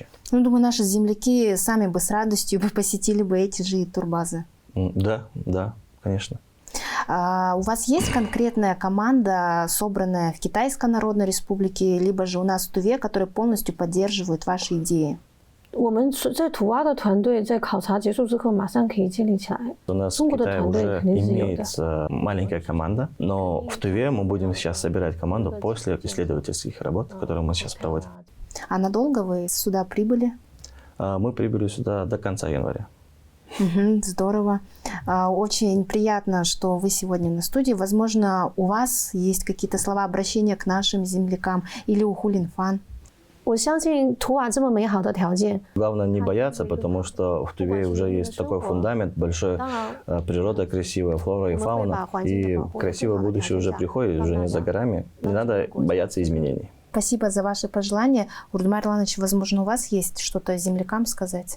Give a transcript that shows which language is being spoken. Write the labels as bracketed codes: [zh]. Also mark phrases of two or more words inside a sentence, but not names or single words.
[ru] Ну, думаю, наши земляки сами бы с радостью бы посетили бы эти же турбазы. Да, да, конечно. У вас есть конкретная команда, собранная в Китайской Народной Республике, либо же у нас в Туве, которые полностью поддерживают ваши идеи? [zh] 我们在图瓦的团队在考察结束之后马上可以建立起来。 [ru] У нас в Китае уже имеется маленькая команда, но в Туве мы будем сейчас собирать команду после исследовательских работ, которые мы сейчас проводим. А надолго вы сюда прибыли? Мы прибыли сюда до конца января. Здорово. Очень приятно, что вы сегодня на студии. Возможно, у вас есть какие-то слова обращения к нашим землякам или у Хулинфан? [zh] 我相信图瓦这么美好的条件， [ru] Главное не бояться, потому что в Туве уже есть такой фундамент, большой, природа красивая, флора и фауна, и красивое будущее уже приходит, уже не за горами. Не надо бояться изменений. Спасибо за ваши пожелания. Урдумар Ирланович, возможно, у вас есть что-то землякам сказать?